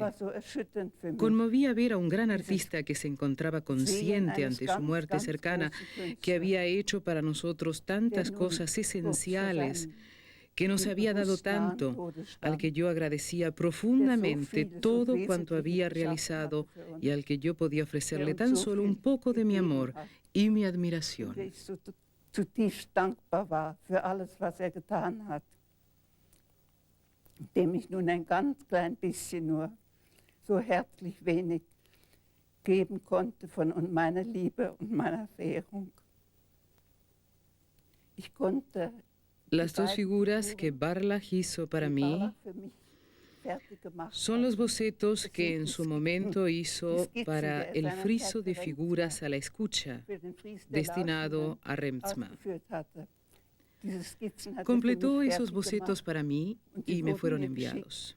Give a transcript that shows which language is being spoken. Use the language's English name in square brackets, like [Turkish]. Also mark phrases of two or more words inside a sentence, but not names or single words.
[Spanish] Conmovía ver a un gran artista que se encontraba consciente ante su muerte cercana, que había hecho para nosotros tantas cosas esenciales, que nos había dado tanto, al que yo agradecía profundamente todo cuanto había realizado y al que yo podía ofrecerle tan solo un poco de mi amor y mi admiración. [German] Zutiefst dankbar war für alles, was getan hat, dem ich nun ein ganz klein bisschen nur so herzlich wenig geben konnte von meiner Liebe und meiner Verehrung. Ich konnte [Spanish] Las dos figuras que Barlach hizo para mí son los bocetos que en su momento hizo para el friso de figuras a la escucha, destinado a Remzma. Completó esos bocetos para mí y me fueron enviados.